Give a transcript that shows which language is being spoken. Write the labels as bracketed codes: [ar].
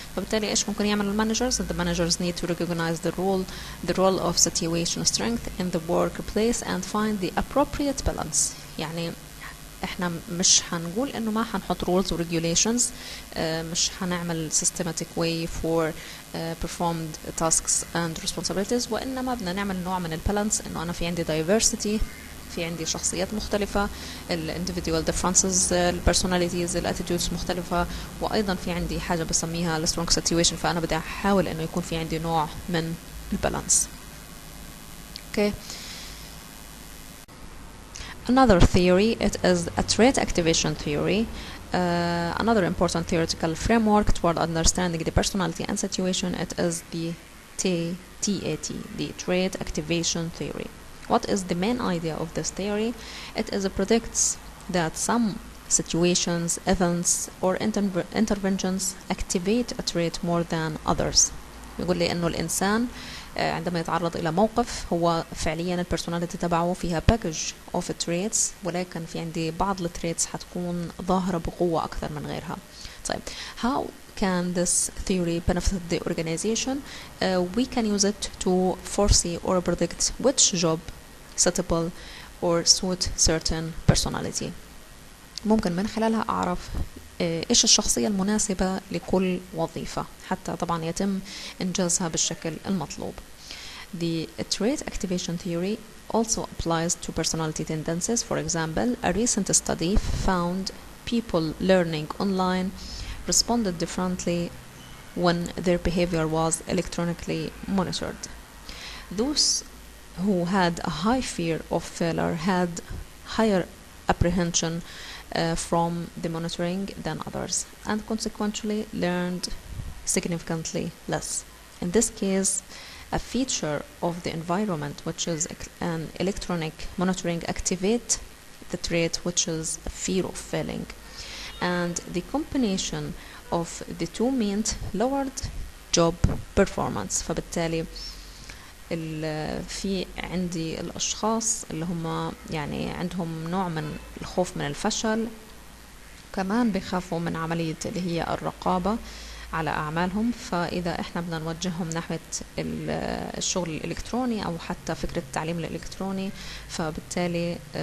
[ar] فبالتالي إيش ممكن يعمل المانجرز؟ [en] The managers need to recognize the role of situation strength in the workplace and find the appropriate balance. [ar] يعني إحنا مش هنقول إنه ما هنحط rules و regulations مش هنعمل [en] systematic way for performed tasks and responsibilities [ar] وإنما بدنا نعمل نوع من البالانس إنه أنا في عندي diversity في عندي شخصيات مختلفة [en] individual differences personalities attitudes [ar] مختلفة وأيضا في عندي حاجة بسميها [en] strong situation [ar] فأنا بدي أحاول إنه يكون في عندي نوع من البالانس. [en] Okay. Another theory, it is a trait activation theory. Another important theoretical framework toward understanding the personality and situation, it is the TAT, the trait activation theory. What is the main idea of this theory? It predicts that some situations, events, or interventions activate a trait more than others. [ar] يقول لي إنه الإنسان عندما يتعرض إلى موقف هو فعليا البرسوناليتي تبعه فيها [en] package of traits [ar] ولكن في عندي بعض التريتس حتكون ظاهرة بقوة أكثر من غيرها. [en] طيب how can this theory benefit the organization? We can use it to foresee or predict which job suitable or suit certain personality. [ar] ممكن من خلالها أعرف إيش الشخصية المناسبة لكل وظيفة حتى طبعا يتم إنجازها بالشكل المطلوب. [en] The trait activation theory also applies to personality tendencies. For example, a recent study found people learning online responded differently when their behavior was electronically monitored. Those who had a high fear of failure had higher apprehension from the monitoring than others and consequently learned significantly less. In this case, a feature of the environment which is an electronic monitoring activate the trait which is a fear of failing, and the combination of the two meant lowered job performance. [ar] فبالتالي في عندي الأشخاص اللي هم يعني عندهم نوع من الخوف من الفشل كمان بيخافوا من عملية اللي هي الرقابة على أعمالهم فإذا إحنا بدنا نوجههم نحو الشغل الإلكتروني أو حتى فكرة التعليم الإلكتروني فبالتالي